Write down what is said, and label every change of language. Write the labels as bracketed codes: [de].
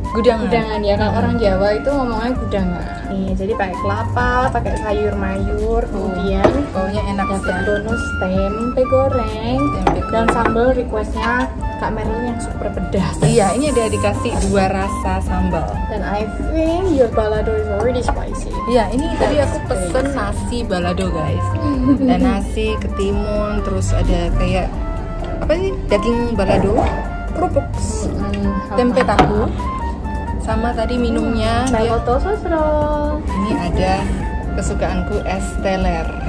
[id] Gudangan Ya, kalau orang Jawa itu ngomongnya gudangan. Nih, jadi pakai kelapa, pakai sayur mayur, kemudian baunya enak dapat ya. bonus tempe goreng, dan sambal requestnya Kak Merlin yang super pedas. Iya, ini ada dikasih 2 rasa sambal. [en] Dan I think your balado is already spicy. [id] Iya, ini tadi aku pesen nasi balado guys. Dan nasi ketimun, terus ada kayak apa sih, daging balado, kerupuk, tempe tahu, sama tadi minumnya dia. Ini ada kesukaanku, es teler.